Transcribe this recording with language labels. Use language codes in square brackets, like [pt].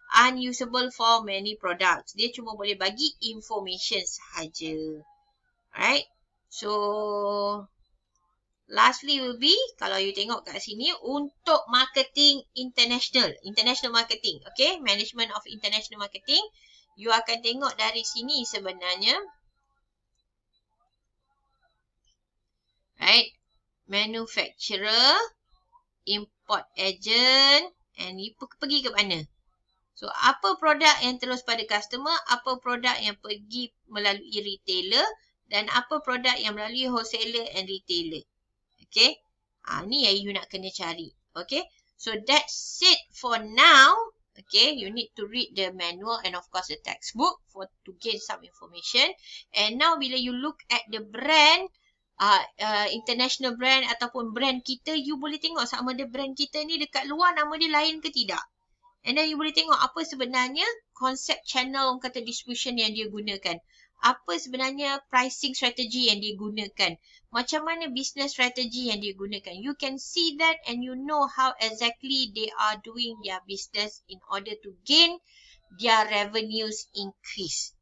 [en] Unusable for many products. [ms] Dia cuma boleh bagi information sahaja. [en] Right. So, lastly will be, [ms] kalau you tengok kat sini, untuk [en] marketing international. International marketing. Okay. Management of international marketing. [ms] You akan tengok dari sini sebenarnya. [en] Right. Manufacturer, import agent, [ms] and you pergi ke mana? So, apa produk yang terus pada customer, apa produk yang pergi melalui retailer, dan apa produk yang melalui wholesaler and retailer. Okay. Ni yang you nak kena cari. [en] Okay. So, that's it for now. Okay. You need to read the manual and of course the textbook to gain some information. And now, [ms] bila [en] you look at the brand, [ms] international brand ataupun brand kita, you boleh tengok sama ada brand kita ni dekat luar nama dia lain ke tidak. And then you boleh tengok apa sebenarnya konsep channel kata distribution yang dia gunakan. Apa sebenarnya pricing strategy yang dia gunakan. Macam mana business strategy yang dia gunakan. [en] You can see that and you know how exactly they are doing their business in order to gain their revenues increase.